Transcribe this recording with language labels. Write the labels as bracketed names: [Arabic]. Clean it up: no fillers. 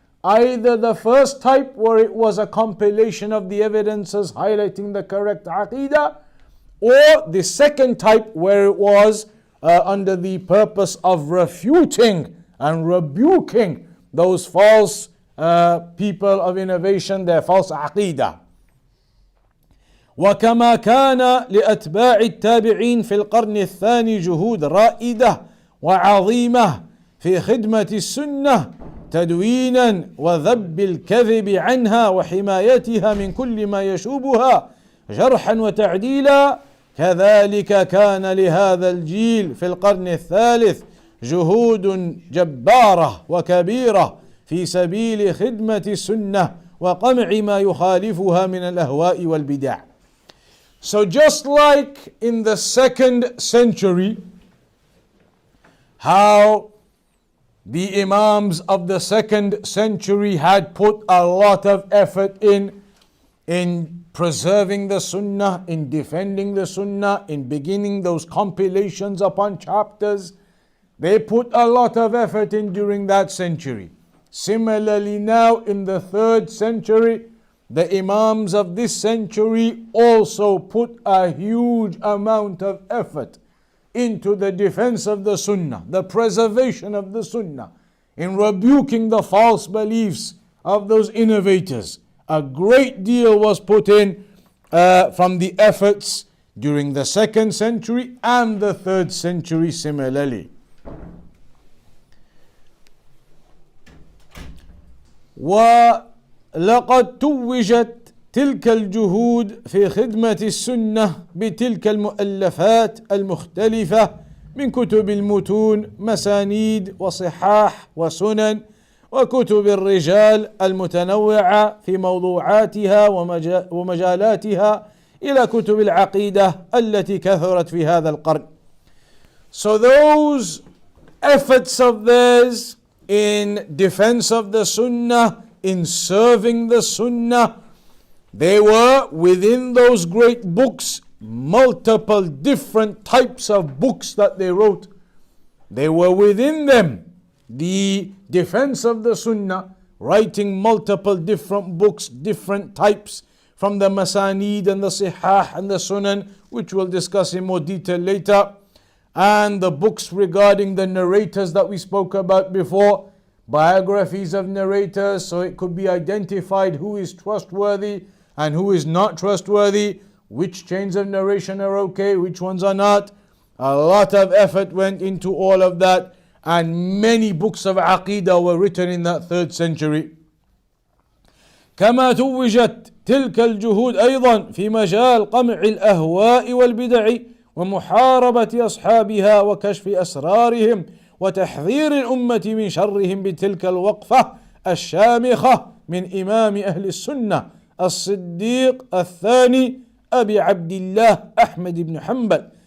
[English] Either the first type where it was a compilation of the evidences highlighting the correct Aqidah, or the second type where it was under the purpose of refuting and rebuking those false people of innovation, their false Aqidah. [Arabic] وكما كان لأتباع التابعين في القرن الثاني جهود رائدة وعظيمة في خدمة السنة تدوينا وذب الكذب عنها وحمايتها من كل ما يشوبها جرحا وتعديلا، كذلك كان لهذا الجيل في القرن الثالث جهود جبارة وكبيرة في سبيل خدمة السنة وقمع ما يخالفها من الأهواء والبدع. [English] So just like in the 2nd century, how the Imams of the 2nd century had put a lot of effort in preserving the Sunnah, in defending the Sunnah, in beginning those compilations upon chapters. They put a lot of effort in during that century. Similarly now in the 3rd century, the Imams of this century also put a huge amount of effort into the defense of the Sunnah, the preservation of the Sunnah, in rebuking the false beliefs of those innovators. A great deal was put in from the efforts during the 2nd century and the 3rd century similarly. [Arabic] ولقد توجت تلك الجهود في خدمة السنة بتلك المؤلفات المختلفة من كتب المتون، مسانيد وصحاح وسنن، وكتب الرجال المتنوعة في موضوعاتها ومجالاتها، إلى كتب العقيدة التي كثرت في هذا القرن. [English] So those efforts of theirs in defense of the Sunnah, in serving the Sunnah, they were within those great books, multiple different types of books that they wrote. They were within them the defense of the Sunnah, writing multiple different books, different types, from the Masanid and the Sihah and the Sunan, which we'll discuss in more detail later, and the books regarding the narrators that we spoke about before, biographies of narrators, so it could be identified who is trustworthy and who is not trustworthy, which chains of narration are okay, which ones are not. A lot of effort went into all of that, and many books of Aqidah were written in that 3rd century. [Arabic] كما توجت تلك الجهود أيضا في مجال قمع الأهواء والبدع ومحاربة أصحابها وكشف أسرارهم وتحذير الأمة من شرهم بتلك الوقفة الشامخة من إمام أهل السنة الصديق الثاني أبي عبد الله أحمد بن حنبل